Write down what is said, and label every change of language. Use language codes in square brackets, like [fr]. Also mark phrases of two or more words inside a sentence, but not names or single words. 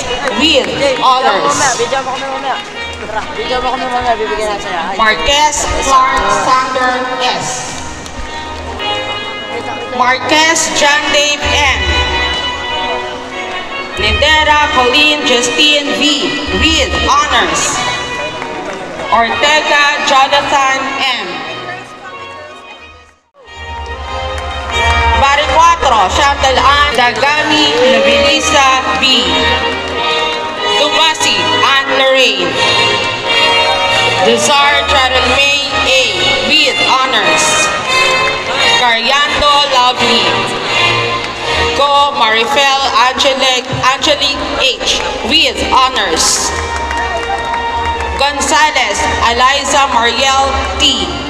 [en] with honors. Marquez Clark Sander S. Marquez John Dave M. Lindera Colleen Justine V. with honors. Ortega Jonathan M. Baricuatro Chantal Ann Dagami Nobilisa B. Dubasi Ann Lorraine. Desire Travel May A. with honors. Cariando Lovely. Go Marifel Angelique H. with honors. Gonzalez Eliza Mariel T.